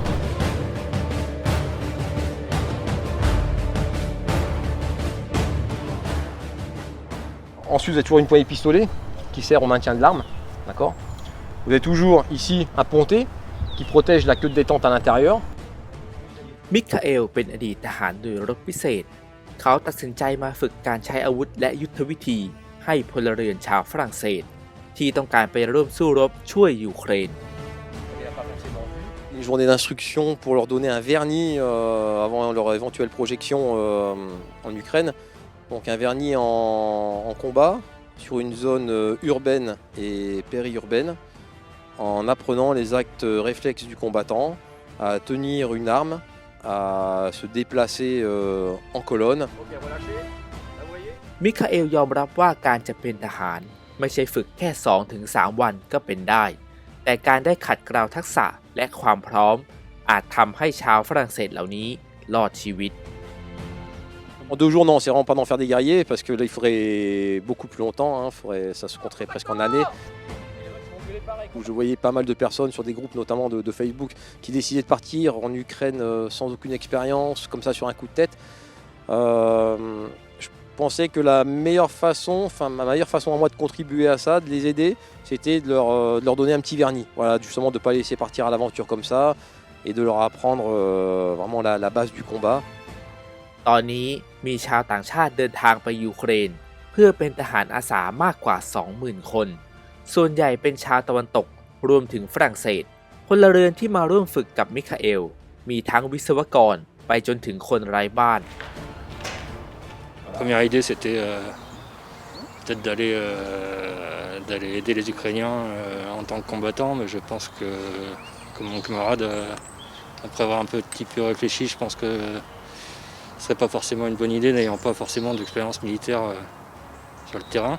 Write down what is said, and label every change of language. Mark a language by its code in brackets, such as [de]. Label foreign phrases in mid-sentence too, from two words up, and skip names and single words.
[fr] Ensuite, vous avez toujours une poignée de pistolet qui sert au maintien de l'arme. D'accord ? Vous avez toujours ici un pontet qui protège la queue de détente à l'intérieur. [th] มิคาเอลเป็นอดีตทหารหน่วยรบพิเศษเขาตัดสินใจมาฝึกการใช้อาวุธและยุทธวิธีให้พลเรือนชาวฝรั่งเศสที่ต้องการไปร่วมสู้รบช่วยยูเครน [fr] Une journée d'instruction pour leur donner un vernis avant leur éventuelle projection en Ukraine. Donc un vernis en combat sur une zone urbaine et périurbaine en apprenant les actes réflexes du combattant, à tenir une arme, à se déplacer en colonne. [th] มิคาเอลยอมรับว่าการจะเป็นทหารไม่ใช่ฝึกแค่ 2-3 วันก็เป็นได้แต่การได้ขัดเกลาทักษะและความพร้อมอาจทำให้ชาวฝรั่งเศสเหล่านี้รอดชีวิต [fr] En 2 jours, non, c'est vraiment pas d'en faire des guerriers parce que là, il faudrait beaucoup plus longtemps, ça se compterait presque en années. Où je voyais pas mal de personnes sur des groupes, notamment de Facebook, qui décidaient de partir en Ukraine sans aucune expérience, comme ça sur un coup de tête. Je pensais que ma meilleure façon à moi de contribuer à ça, de les aider, c'était de leur donner un petit vernis. Voilà, justement de ne pas les laisser partir à l'aventure comme ça et de leur apprendre vraiment la base du combat. [th] ตอนนี้มีชาวต่างชาติเดินทางไปยูเครนเพื่อเป็นทหารอาสามากกว่า 20,000 คนส่วนใหญ่เป็นชาวตะวันตกรวมถึงฝรั่งเศสพลเรือนที่มาร่วมฝึกกับมิคาเอลมีทั้งวิศวกรไปจนถึงคนไร้บ้าน [fr] La première idée c'était peut-être d'aller aider les Ukrainiens en tant que combattants, mais je pense que mon camarade, après avoir un petit peu réfléchi, je pense que ce serait pas forcément une bonne idée n'ayant pas forcément d'expérience militaire sur le terrain.